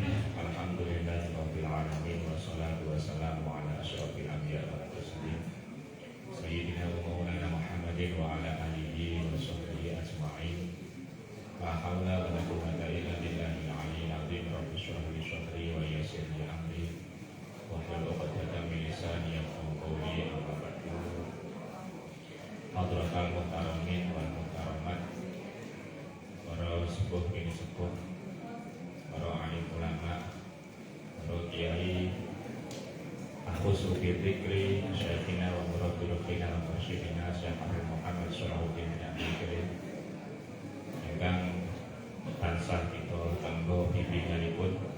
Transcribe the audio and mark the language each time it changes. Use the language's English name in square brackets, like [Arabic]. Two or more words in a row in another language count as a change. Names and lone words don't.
[Arabic] الحمد لله رب العالمين والصلاة والسلام على أشرف الأنبياء والمرسلين سيدنا ومولانا محمد وعلى آله وصحبه أجمعين. لا حول ولا قوة إلا بالله العلي العظيم. رب اشرح لي صدري ويسر لي أمري واحلل عقدة من لساني يفقهوا قولي. أما بعد. حضرات المحترمين والمحترمات, [Javanese] para sepuh bini sepuh, para alim ulama, para kiai, aku sufi fikri, [Arabic] شيخنا ومربي روحنا ومرشدنا [Javanese] Syekh Muhammad Salahuddin bin Abdul Karim ingkang tansah kita tanggo bimbinganipun